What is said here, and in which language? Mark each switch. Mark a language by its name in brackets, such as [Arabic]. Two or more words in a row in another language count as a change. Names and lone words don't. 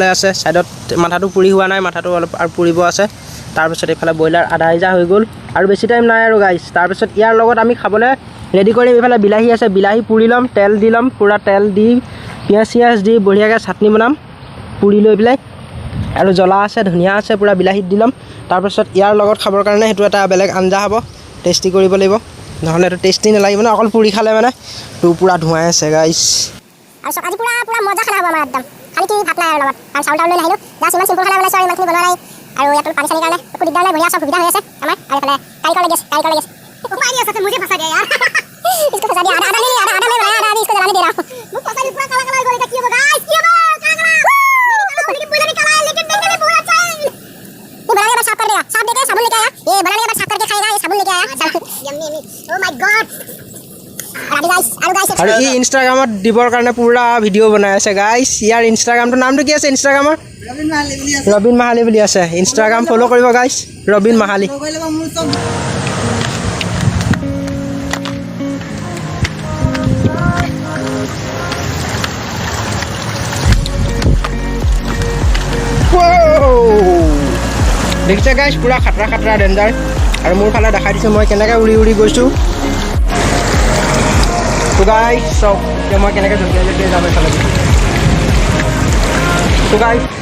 [Assamese] আছে ছাইডত মাথাটো পুৰি হোৱা নাই মাথাটো অলপ আৰু পুৰিব আছে তাৰপিছত এইফালে ব্ৰইলাৰ আধা সিজা হৈ গ'ল আৰু বেছি টাইম নাই আৰু গাইছ তাৰপিছত ইয়াৰ লগত আমি খাবলৈ ৰেডি কৰিম এইফালে বিলাহী আছে বিলাহী পুৰি ল'ম তেল দি ল'ম পূৰা তেল দি পিঁয়াজ চিয়াজ দি বঢ়িয়াকৈ চাটনি বনাম পুৰি লৈ পেলাই আৰু জ্বলা আছে ধনিয়া আছে পূৰা বিলাহীত দি ল'ম তাৰপিছত ইয়াৰ লগত খাবৰ কাৰণে সেইটো এটা বেলেগ আঞ্জা হ'ব টেষ্টি কৰিব লাগিব নহ'লে এইটো টেষ্টি নালাগিব ন অকল পুৰি খালে মানে তো পূৰা ধোঁৱাই আছে গাইছ আৰু আজি পুৰা মজা খানা হ'ব আমাৰ একদম খালি কি ভাত নাই আৰু লগত কাৰণ চাউল টাউল লৈ নাহিলোঁ জাষ্ট ইমান চিম্পল খানা বনাইছোঁ আৰু ইমানখিনি বনোৱা নাই আৰু ইয়াত পানী চানীৰ কাৰণে একো দিগদাৰ নাই বঢ়িয়া চব সুবিধা হৈ আছে আমাৰ আৰু এইফালে কাৰিকৰ লাগি আছে [Hindi] ऊपर नहीं हो सकता मुझे फंसा गया यार इसको फंसा दिया आधा नहीं आधा मैं बनाया आधा इसको जलाने दे रहा हूं वो फंसा नहीं पूरा काला काला गोली का किया होगा गाइस किया वो काला मेरी बुला निकाला है लेकिन देखने में बहुत अच्छा है ये बनाने के बाद साफ कर देगा साफ देके साबुन लेके आया ये बनाने के बाद साफ करके खाएगा ये साबुन लेके आया [English] yummy yummy oh my god [Assamese] আৰু ই ইনষ্টাগ্ৰামত দিবৰ কাৰণে পুৰা ভিডিঅ' বনাই আছে গাইছ ইয়াৰ ইনষ্টাগ্ৰামটোৰ নামটো কি আছে ইনষ্টাগ্ৰামৰ ৰবিন মাহালি বুলি আছে ইনষ্টাগ্ৰাম ফ'ল' কৰিব গাইছ ৰবিন মাহালি দেখিছে গাইছ পুৰা খাটৰা ডেঞ্জাৰ আৰু মোৰ ফালে দেখাই দিছোঁ মই কেনেকৈ উৰি উৰি গৈছোঁ তো গাইছ চব এতিয়া মই কেনেকৈ জঁপিয়াই যাম এইফালে তো গাইছ